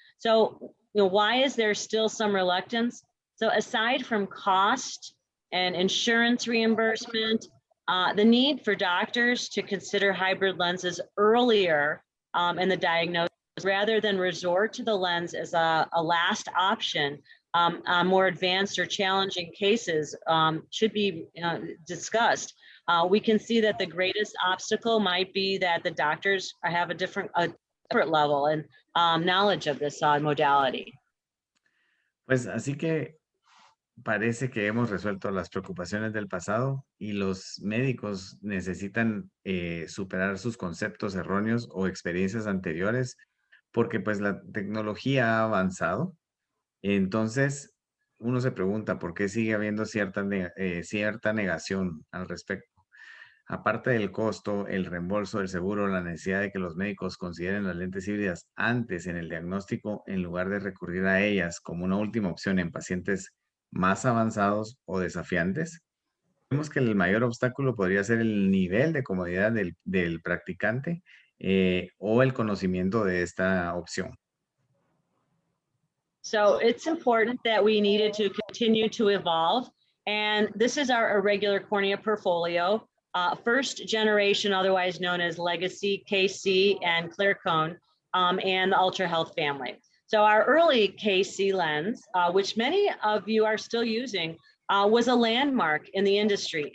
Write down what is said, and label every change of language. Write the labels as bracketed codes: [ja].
[en] So, why is there still some reluctance? So, aside from cost and insurance reimbursement, the need for doctors to consider hybrid lenses earlier in the diagnosis rather than resort to the lens as a last option on more advanced or challenging cases should be discussed. We can see that the greatest obstacle might be that the doctors have a different level and knowledge of this modality. [es] Pues así que parece que hemos resuelto las preocupaciones del pasado y los médicos necesitan superar sus conceptos erróneos o experiencias anteriores porque pues la tecnología ha avanzado. Entonces uno se pregunta por qué sigue habiendo cierta negación al respecto. Aparte del costo, el reembolso del seguro, la necesidad de que los médicos consideren las lentes híbridas antes en el diagnóstico en lugar de recurrir a ellas como una última opción en pacientes más avanzados o desafiantes. Vemos que el mayor obstáculo podría ser el nivel de comodidad del practicante o el conocimiento de esta opción. [en] So it's important that we needed to continue to evolve. And this is our irregular cornea portfolio. First generation, otherwise known as Legacy, KC, and Clear Cone, and the Ultra Health family. So our early KC lens, which many of you are still using, was a landmark in the industry.